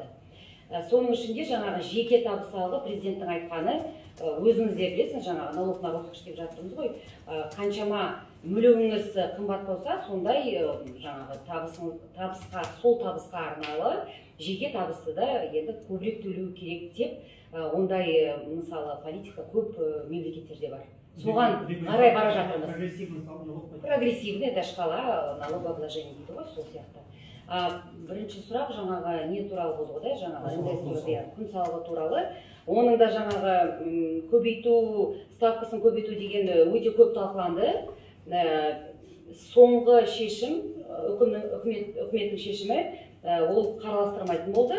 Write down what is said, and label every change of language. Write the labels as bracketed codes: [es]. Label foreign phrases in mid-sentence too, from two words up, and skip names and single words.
[kk] Соның ішінде жаңағы жеке табыс салығы президенттің айтқаны, өзіңіз де білесіз, жаңағы налогына рұқсат деп жатырмыз ғой, қаншама мүлігіңіз қымбат болса, сондай жаңағы сол табысқа арналы жеке табысты да енді көбірек төлеу керек деп, ондай мысалы политика көп мемлекеттерде бар. Соған қарай бара жатырмыз. [ru] Прогрессивный, это шкала налогообложения [kk] дейді ғой, сол сияқты. Бірінші сұрақ жаңағы не туралы болды ғой, да, жаңағы күн салығы туралы. Оның да жаңағы көбейту, ставкасын көбейту деген өте көп талқыланды. Соңғы шешім, үкіметтің шешімі, ол қараластырмайтын болды.